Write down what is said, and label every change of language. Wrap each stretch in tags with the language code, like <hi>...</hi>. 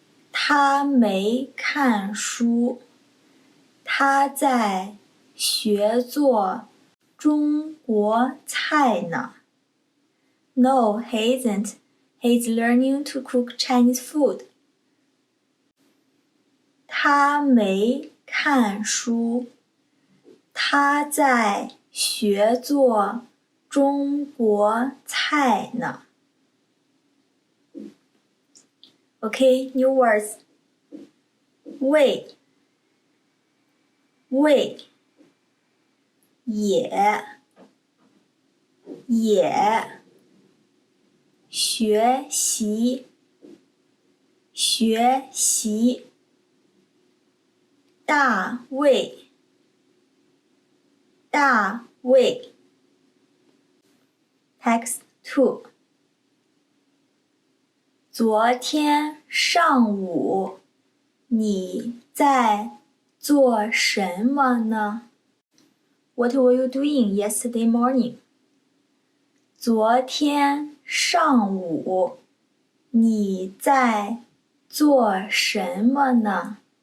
<zh>他没看书，他在学做中国菜呢。</zh> <en>No, he isn't. He's learning to cook Chinese food.</en> <zh>他没看书，他在学做中国菜呢。</zh> <en>Okay, new words.</en> <zh>喂，喂，也，学习，学习。大卫，大卫。</zh> <en>Text 2.</en> <zh>昨天上午你在做什么呢？</zh> <en>What were you doing yesterday morning?</en> <zh>昨天上午你在做什么呢？</zh>